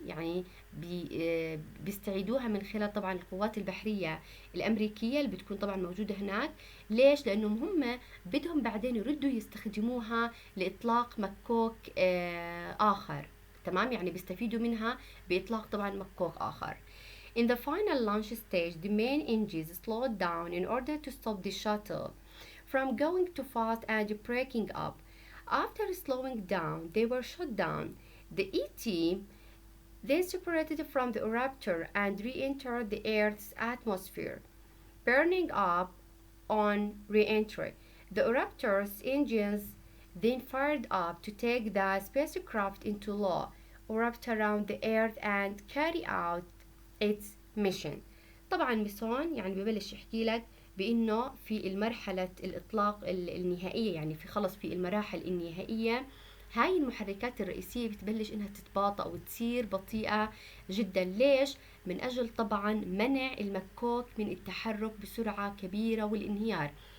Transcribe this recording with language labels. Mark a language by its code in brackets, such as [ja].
[ar] يعني بيستعيدوها من خلال طبعا القوات البحرية الأمريكية اللي بتكون طبعا موجودة هناك. ليش؟ لأنهم هم بدهم بعدين يردوا يستخدموها لإطلاق مكوك آخر. تمام. يعني بيستفيدوا منها بإطلاق طبعا مكوك آخر. [en] In the final launch stage, the main engines slowed down in order to stop the shuttle from going too fast and breaking up. After slowing down, they were shut down. The ET then separated from the Raptor and re-entered the Earth's atmosphere, burning up on re-entry. The Raptor's engines then fired up to take the spacecraft into low orbit around the Earth and carry out its mission. [ar] طبعا ميسون يعني ببلش يحكي لك بانه في المرحلة الاطلاق النهائية، يعني في خلص في المراحل النهائية هاي المحركات الرئيسية بتبلش انها تتباطأ وتصير بطيئة جدا. ليش؟ من اجل طبعا منع المكوك من التحرك بسرعة كبيرة والانهيار.